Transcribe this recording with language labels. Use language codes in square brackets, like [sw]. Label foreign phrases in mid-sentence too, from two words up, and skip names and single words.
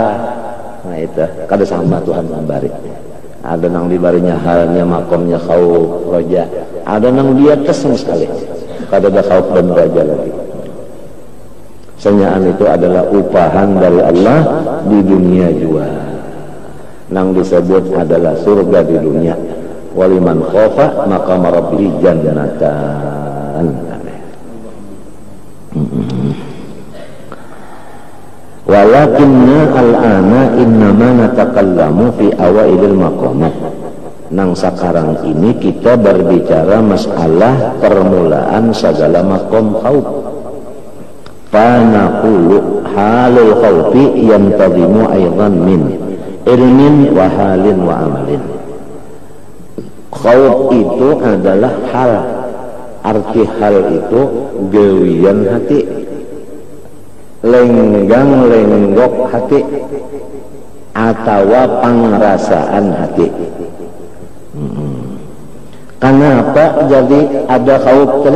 [bjn] Nah itu kada sama Tuhan memberi. Ada nang dibarinya halnya makomnya [ar] خوف رجاء, [bjn] ada nang dia keseng sekali kada ada khauf dan roja lagi. Senyaan itu adalah upahan dari Allah di dunia juga. Nang disebut adalah surga di dunia. [ar] ولمن خاف مقام ربه جنتان. ولكن الآن إنما نتكلم في أوائل المقامات. [bjn] Nang sekarang ini kita berbicara masalah permulaan segala maqam khauf. [ar] فنقول حال الخوف ينتظم أيضا من علم وحال وعمل. [id] Khauf itu adalah hal. [bjn] Arti hal itu gawian hati, lenggang lenggok hati, atau pangrasaan hati. [id] Kenapa jadi ada khauf tadi?